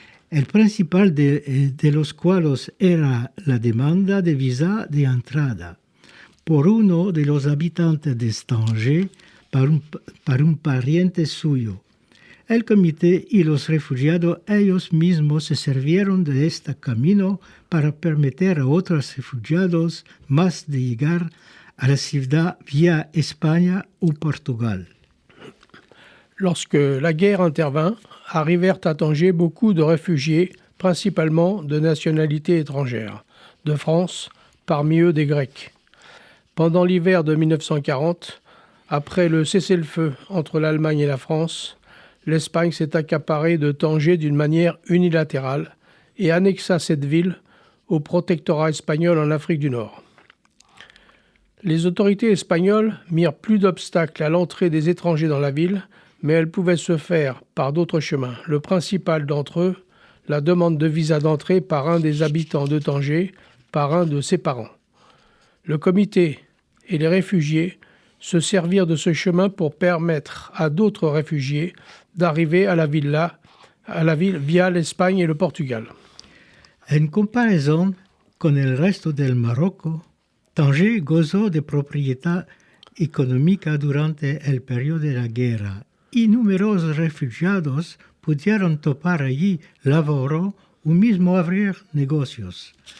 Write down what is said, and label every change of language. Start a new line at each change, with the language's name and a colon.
Ladino: El principal de los cuales era la demanda de visa de entrada por uno de los habitantes de Tanger para un pariente suyo. El comité y los refugiados ellos mismos se sirvieron de este camino para permitir a otros refugiados más de llegar a la ciudad vía España ou Portugal.
French: Lorsque la guerre intervint, arrivèrent à Tanger beaucoup de réfugiés, principalement de nationalité étrangère, de France, parmi eux des Grecs. Pendant l'hiver de 1940, après le cessez-le-feu entre l'Allemagne et la France, l'Espagne s'est accaparée de Tanger d'une manière unilatérale et annexa cette ville au protectorat espagnol en Afrique du Nord. Les autorités espagnoles mirent plus d'obstacles à l'entrée des étrangers dans la ville, mais elles pouvaient se faire par d'autres chemins. Le principal d'entre eux, la demande de visa d'entrée par un des habitants de Tanger, par un de ses parents. Le comité et les réfugiés se servirent de ce chemin pour permettre à d'autres réfugiés d'arriver à la ville via l'Espagne et le Portugal.
Ladino: En comparaison con el resto del Marocco, Tanger gozó de proprietà económica durante el periodo de la guerra y numerosos refugiados pudieron topar allí laboro o mismo abrir negocios.